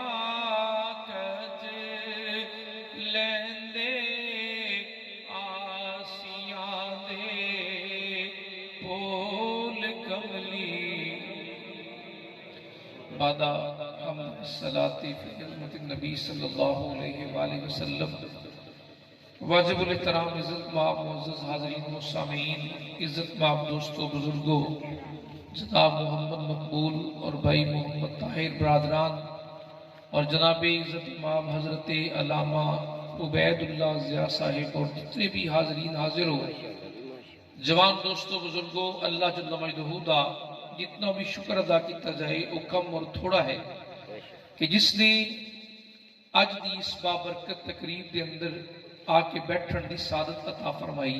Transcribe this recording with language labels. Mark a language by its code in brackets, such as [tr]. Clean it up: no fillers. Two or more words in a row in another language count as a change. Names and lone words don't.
[pa] کج لیندے عاصیاں دے بول کملی. [ur] بعدہ حمد صلوٰتی فی خدمت نبی [ar] صلى الله عليه وسلم. [ur] واجب الاحترام عزت مآب معزز حاضرین و سامعین، عزت مآب دوستو بزرگو، جناب محمد مقبول اور بھائی محمد طاہر برادران اور جناب عزت مآب حضرت علامہ عبید اللہ ضیا صاحب اور جتنے بھی حاضرین حاضر ہو، جوان دوستو بزرگو, [ar] الله جل مجده [ur] دا جتنا بھی شکر ادا کیا جائے وہ کم اور تھوڑا ہے کہ جس نے اج کی اس بابرکت تقریب کے اندر آ کے بیٹھن کی سعادت عطا فرمائی.